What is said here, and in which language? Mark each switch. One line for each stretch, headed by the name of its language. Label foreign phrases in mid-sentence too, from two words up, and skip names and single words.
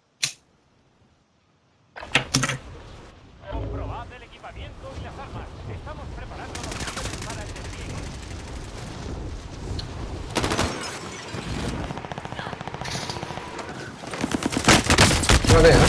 Spanish: Comprobad el equipamiento y las armas. Estamos preparando los misiles para el despliegue.
Swedish: Vad är det?